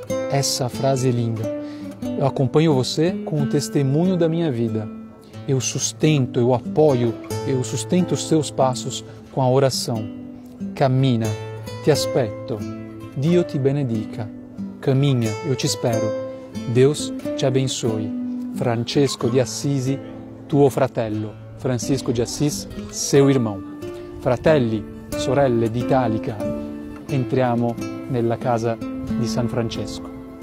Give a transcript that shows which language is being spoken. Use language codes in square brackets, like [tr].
[pt] Essa frase é linda. Eu acompanho você com o testemunho da minha vida. Eu sustento, eu apoio, eu sustento os seus passos com a oração. [it] Cammina, ti aspetto, Dio ti benedica. [pt] Caminha, eu te espero. Deus te abençoe. [it] Francesco di Assisi, tuo fratello. [pt] Francisco de Assis, seu irmão. [it] Fratelli, sorelle d'Italica, entriamo nella casa di San Francesco.